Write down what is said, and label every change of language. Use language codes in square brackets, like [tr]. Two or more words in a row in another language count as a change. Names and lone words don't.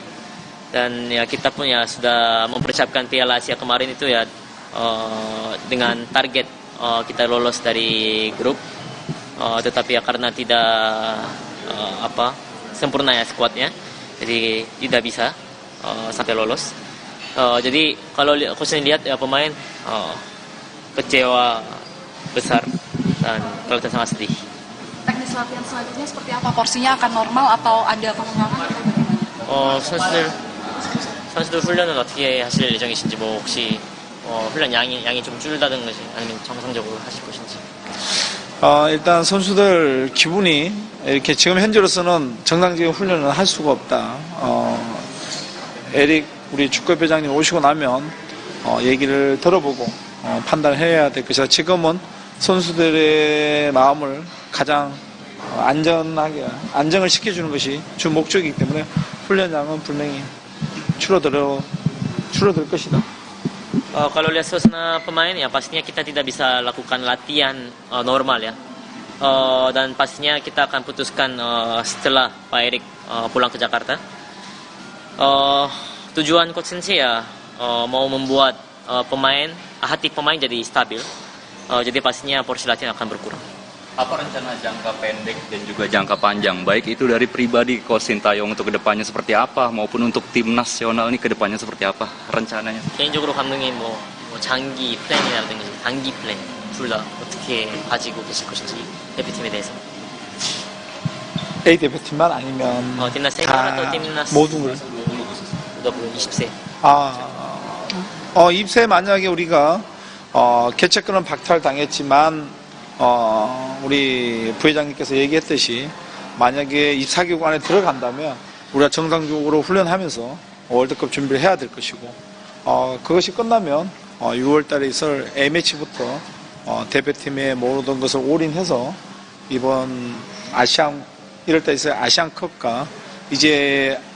[id] Dan ya kita pun ya sudah mempersiapkan Piala Asia kemarin itu ya dengan target kita lolos dari grup, tetapi ya karena tidak sempurna ya skuadnya, jadi tidak bisa sampai lolos. Jadi kalau coach lihat ya pemain kecewa besar dan kelihatan sangat sedih. Teknis latihan selanjutnya seperti apa? Porsinya akan normal atau ada pengurangan atau bagaimana? [ko] 선수들 훈련은 어떻게 하실 예정이신지 뭐 혹시 훈련 양이 좀 줄다든지 아니면 정상적으로 하실 것인지. 일단 선수들 기분이 이렇게 지금 현재로서는 정상적인 훈련을 할 수가 없다. 에릭 우리 축구협회장님 오시고 나면 얘기를 들어보고 판단을 해야 될 것이다. 지금은 선수들의 마음을 가장 안정을 시켜주는 것이 주 목적이기 때문에 훈련량은 분명히 줄어들 것이다. [id] Kalau lihat suasana pemain ya pastinya kita tidak bisa lakukan latihan normal ya. Dan pastinya kita akan putuskan setelah Pak Erik pulang ke Jakarta. Tujuan coach sensei ya mau membuat hati pemain jadi stabil. Jadi pastinya porsi latihan akan berkurang. Apa rencana jangka pendek dan juga jangka panjang, baik itu dari pribadi Coach Sintayong untuk kedepannya seperti apa, maupun untuk tim nasional ini kedepannya seperti apa rencananya? [ko] 개인적으로 감독님 뭐 장기 플랜이라든지 단기 플랜 둘 다 어떻게 가지고 계실 것인지 대표팀에 대해서. A 대표팀만 아니면 [id] timnas senior atau timnas [ko] 모든 걸. 20세. 입세 만약에 우리가 개최권은 박탈당했지만 우리 부회장님께서 얘기했듯이 만약에 이 4개국 안에 들어간다면 우리가 정상적으로 훈련하면서 월드컵 준비를 해야 될 것이고 그것이 끝나면 6월 달에 있을 A매치부터 대표팀의 모든 것을 올인해서 이번 아시안 1월 달에 있을 아시안컵과 이제